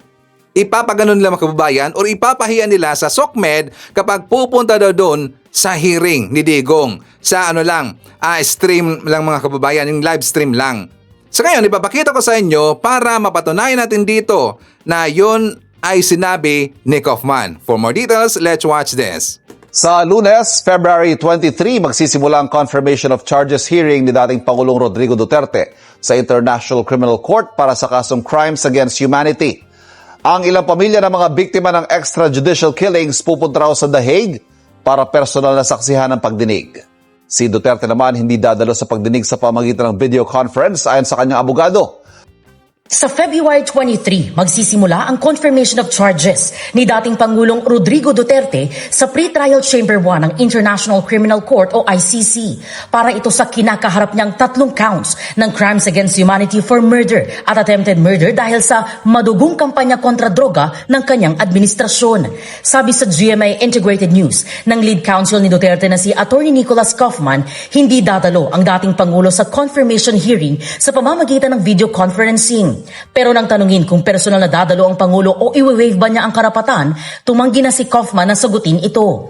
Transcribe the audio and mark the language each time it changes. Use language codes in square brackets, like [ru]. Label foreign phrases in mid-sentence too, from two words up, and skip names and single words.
[tl] Ipapaganon nila mga kababayan or ipapahiya nila sa SOCMED kapag pupunta daw doon sa hearing ni Digong. Sa stream lang mga kababayan, yung live stream lang. So ngayon, ipapakita ko sa inyo para mapatunayan natin dito na yun ay sinabi ni Kaufman. [en] For more details, let's watch this. [tl] Sa Lunes, February 23, magsisimula ang [en] confirmation of charges hearing [tl] ni dating Pangulong Rodrigo Duterte sa International Criminal Court para sa kasong [en] crimes against humanity. [tl] Ang ilang pamilya ng mga biktima ng [en] extrajudicial killings [tl] pupunta raw sa The Hague para personal na saksihan ng pagdinig. Si Duterte naman hindi dadalo sa pagdinig sa pamamagitan ng [en] video conference [tl] ayon sa kanyang abogado. Sa February 23, magsisimula ang [en] confirmation of charges [tl] ni dating Pangulong Rodrigo Duterte sa Pre-Trial Chamber 1 ng International Criminal Court o ICC para ito sa kinakaharap niyang 3 counts ng [en] crimes against humanity for murder [tl] at [en] attempted murder [tl] dahil sa madugong kampanya kontra droga ng kanyang administrasyon. Sabi sa GMA Integrated News ng [en] lead counsel [tl] ni Duterte na si Attorney Nicholas Kaufman, hindi dadalo ang dating Pangulo sa [en] confirmation hearing [tl] sa pamamagitan ng [en] video conferencing. [tl] Pero nang tanungin kung personal na dadalo ang Pangulo o iwi-waive ba niya ang karapatan, tumanggi na si Kaufman na sagutin ito.